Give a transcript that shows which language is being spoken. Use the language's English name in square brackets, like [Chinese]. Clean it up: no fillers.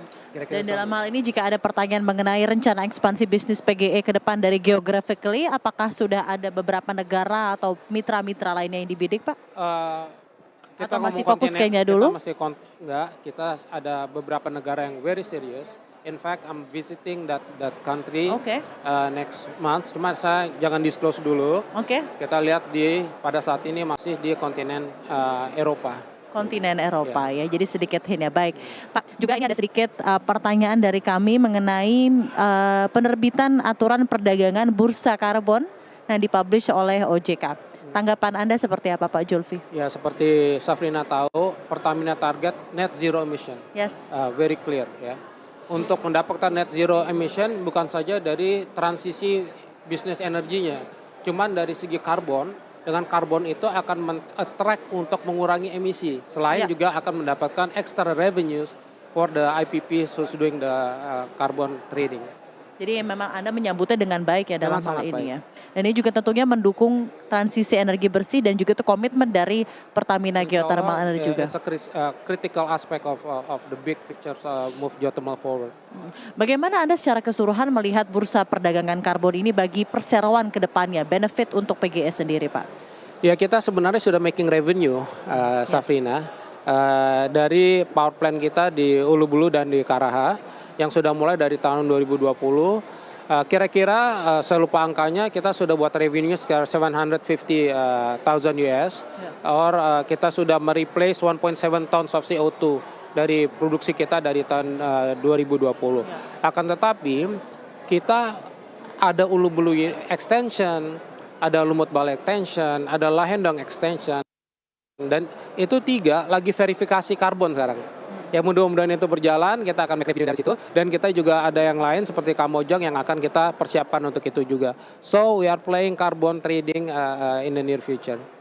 [Indonesian] Dan dalam hal ini jika ada pertanyaan mengenai rencana ekspansi bisnis PGE ke depan dari geographically, apakah sudah ada beberapa negara atau mitra-mitra lainnya yang dibidik, Pak? Kita atau masih fokus Kenya dulu? Kita ada beberapa negara yang [English] very serious. In fact, I'm visiting that country next month. [Indonesian] Cuma saya jangan disclose dulu. Kita lihat pada saat ini masih di kontinen Eropa. Kontinen Eropa ya, jadi sedikit hint ya. Baik, Pak, juga ini ada sedikit pertanyaan dari kami mengenai penerbitan aturan perdagangan bursa karbon yang dipublish oleh OJK. Tanggapan Anda seperti apa, Pak Julfi? Ya, seperti Safrina tahu, Pertamina target net zero emission. [English] Yes. Very clear ya. [Indonesian] Untuk mendapatkan net zero emission bukan saja dari transisi bisnis energinya, cuman dari segi karbon. Dengan karbon itu akan men-attract untuk mengurangi emisi, selain juga akan mendapatkan [English] extra revenues for the IPP who's doing the carbon trading. [Indonesian] Jadi memang Anda menyambutnya dengan baik ya dalam hal ini baik. ya. Dan ini juga tentunya mendukung transisi energi bersih dan juga itu komitmen dari Pertamina Geothermal Energy juga. [English] It's a critical aspect of the big picture move geothermal forward. [Indonesian] Bagaimana Anda secara keseluruhan melihat bursa perdagangan karbon ini bagi perseroan ke depannya, benefit untuk PGE sendiri, Pak? Ya, kita sebenarnya sudah [English] making revenue, [Indonesian] Safrina, dari power plant kita di Ulu Bulu dan di Karaha, yang sudah mulai dari tahun 2020. Kira-kira saya lupa angkanya, kita sudah buat revenue sekitar 750,000 US, or kita sudah mereplace [English] 1.7 tons of CO2 [Indonesian] dari produksi kita dari tahun 2020. Akan tetapi kita ada Ulu Bulu extension, ada Lumut Bale extension, ada Lahendang extension, dan itu 3 lagi verifikasi karbon sekarang. Ya mudah-mudahan itu berjalan, kita akan [English] make review [Indonesian] dari situ. Dan kita juga ada yang lain seperti Kamojang yang akan kita persiapkan untuk itu juga. [English] So we are playing carbon trading in the near future.